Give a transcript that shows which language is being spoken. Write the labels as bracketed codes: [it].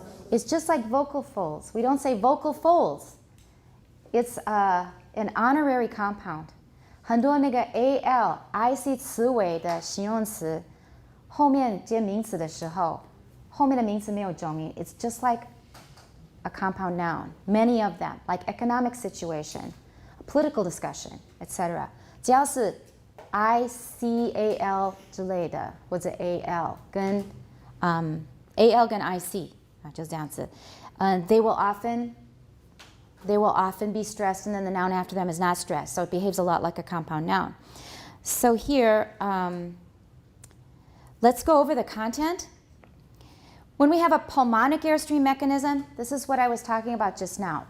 [en] It's just like vocal folds. We don't say vocal folds. It's an honorary compound. [zh] 很多那个 al ic 词尾的形容词后面接名词的时候，后面的名词没有重音。 [en] It's just like a compound noun. Many of them, like economic situation, political discussion, etc. [zh] 只要是 ical 之类的，或者 al 跟al 跟 ic 就是这样子。 [en] They will often be stressed, and then the noun after them is not stressed. So it behaves a lot like a compound noun. So here, let's go over the content. When we have a pulmonic airstream mechanism, this is what I was talking about just now.